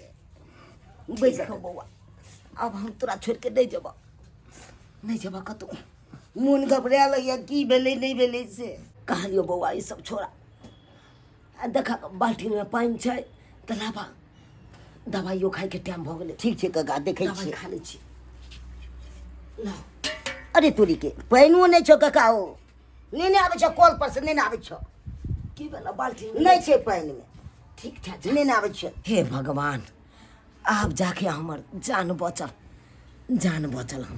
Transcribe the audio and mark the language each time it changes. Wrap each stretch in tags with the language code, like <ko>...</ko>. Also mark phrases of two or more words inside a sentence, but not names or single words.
<mai>बैस बौआ, अब हम तोरा छोड़ के नहीं जेबा कतौ। मन घबरा लगे की भेले नहीं भेले से। कहलियो बौआ ई सब छोड़ा, आ देखा बाल्टी में पानी छै तऽ लाबा, दवाइयो खाए के टाइम भऽ गेलै। ठीक छै काका, देखे दवाई छी। खा लै छी। ला अरे तोरी के पानियो नहीं छो काका, हो नहीं आवे छो, कल पर से नहीं आवे छो। की भेला बाल्टी में? नहीं छे पानी में, ठीक छै नहीं आवे छो। हे भगवान, आब जाके हमर जान बचल हम।</mai>